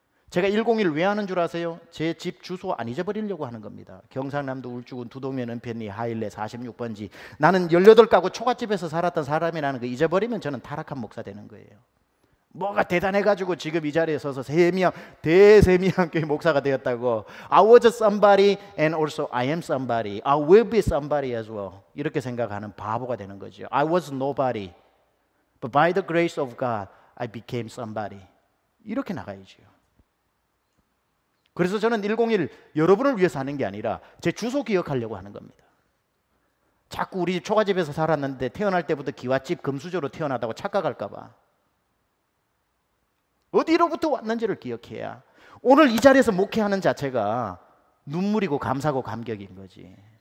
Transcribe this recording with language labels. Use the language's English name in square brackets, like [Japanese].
[Korean] 제가 101 왜 하는 줄 아세요? 제 집 주소 안 잊어버리려고 하는 겁니다. 경상남도 울주군 두동면 은평리 하일레 46번지. 나는 18가구 초가집에서 살았던 사람이라는 거 잊어버리면 저는 타락한 목사 되는 거예요. 뭐가 대단해가지고 지금 이 자리에 서서 대세미양 교회 목사가 되었다고. [English] I was somebody and also I am somebody. I will be somebody as well. [Korean] 이렇게 생각하는 바보가 되는 거죠. [English] I was nobody, but by the grace of God, I became somebody. [Korean] 이렇게 나가야죠. 그래서 저는 101 여러분을 위해서 하는 게 아니라 제 주소 기억하려고 하는 겁니다. 자꾸 우리 집 초가집에서 살았는데 태어날 때부터 기와집 금수저로 태어나다고 착각할까 봐. 어디로부터 왔는지를 기억해야 오늘 이 자리에서 목회하는 자체가 눈물이고 감사고 감격인 거지.